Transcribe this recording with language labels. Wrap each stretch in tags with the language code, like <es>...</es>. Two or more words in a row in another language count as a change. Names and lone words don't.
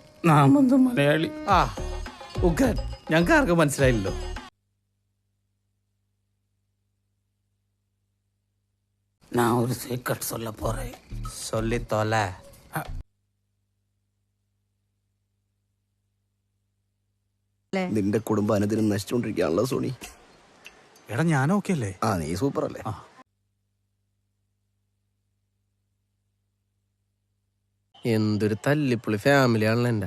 <ml>നാമന്ത് മലയാളി. ആ ഉഗ്രൻ, ഞങ്ങൾക്ക് ആർക്കും മനസ്സിലായില്ലല്ലോ.</ml> <ta>நான் ஒரு சீக்ரெட் சொல்ல போறேன். சொல்லித்தோல.</ta> <ml>നിന്റെ കുടുംബം അനുദിനം നശിച്ചുകൊണ്ടിരിക്കുകയാണല്ലോ സോണി. എടാ ഞാൻ ഓക്കെ അല്ലേ? ആ നീ സൂപ്പർ അല്ലേ? എന്തൊരു തല്ലിപ്പുള്ളി ഫാമിലി ആണല്ലോ എൻ്റെ.</ml>